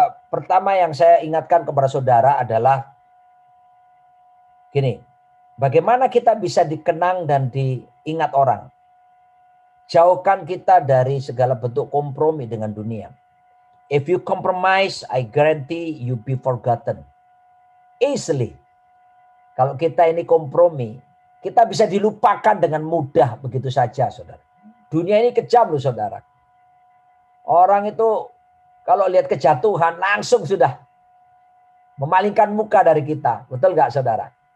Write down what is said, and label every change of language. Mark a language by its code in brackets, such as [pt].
[id] Pertama yang saya ingatkan kepada saudara adalah gini, bagaimana kita bisa dikenang dan diingat orang. Jauhkan kita dari segala bentuk kompromi dengan dunia. [en] If you compromise, I guarantee you be forgotten easily. [id] Kalau kita ini kompromi, kita bisa dilupakan dengan mudah begitu saja, saudara. Dunia ini kejam loh, saudara. Orang itu kalau lihat kejatuhan langsung sudah memalingkan muka dari kita. Betul nggak, saudara?